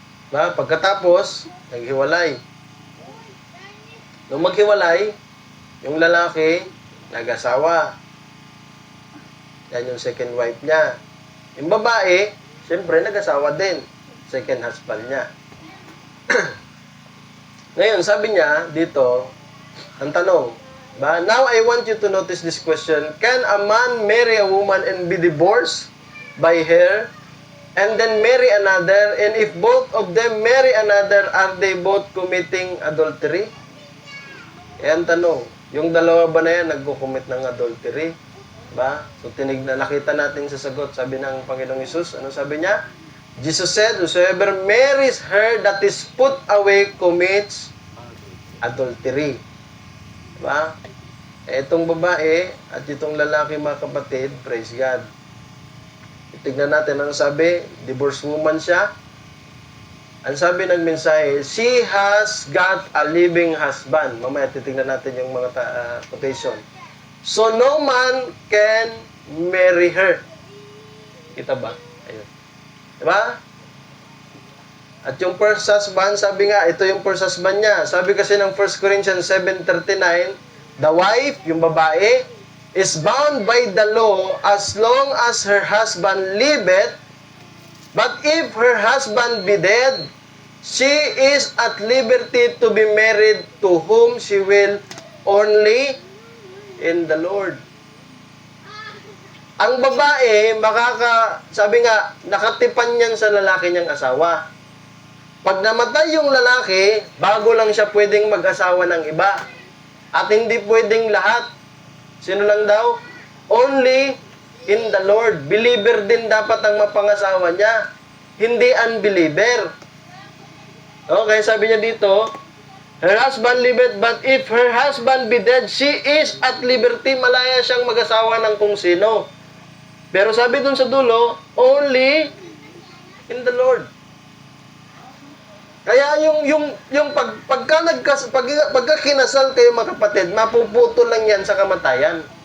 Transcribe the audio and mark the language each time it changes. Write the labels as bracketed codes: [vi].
[tl] Na, pagkatapos, naghiwalay. Nung maghiwalay, yung lalaki, nag-asawa. Yan yung second wife niya. Yung babae, siyempre, nag-asawa din. Second husband niya. Ngayon, sabi niya dito, ang tanong, ba? [en] Now, I want you to notice this question. Can a man marry a woman and be divorced by her and then marry another? And if both of them marry another, are they both committing adultery? [tl] Ang tanong, yung dalawa ba na yan nagko-commit ng adultery? Ba? So, nakita natin sa sagot, sabi ng Panginoong Hesus, ano sabi niya? [en] Jesus said, whosoever marries her that is put away commits adultery. [tl] Diba? Itong babae at itong lalaki, mga kapatid, [en] praise God. [tl] Tignan natin ang sabi, [en] divorced woman [tl] siya. Ang sabi ng mensahe, [en] she has got a living husband. [tl] Mamaya titignan natin yung mga quotation. [en] So no man can marry her. [tl] Kita ba? Ayun. Diba? At yung first husband, sabi nga, ito yung first husband niya. Sabi kasi ng [en] 1 Corinthians 7:39, the wife, [tl] yung babae, [en] is bound by the law as long as her husband liveth, but if her husband be dead, she is at liberty to be married to whom she will, only in the Lord. [tl] Ang babae, sabi nga, nakatipan niyan sa lalaki niyang asawa. Pag namatay yung lalaki, bago lang siya pwedeng mag-asawa ng iba. At hindi pwedeng lahat. Sino lang daw? [en] Only in the Lord. [tl] Believer din dapat ang mapangasawa niya. Hindi unbeliever. [en] Okay, [tl] sabi niya dito, [en] her husband liveth, but if her husband be dead, she is at liberty. [tl] Malaya siyang mag-asawa ng kung sino. Pero sabi dun sa dulo, [en] only in the Lord. [tl] Kaya pagka kinasal kayo mga kapatid, mapuputol lang yan sa kamatayan.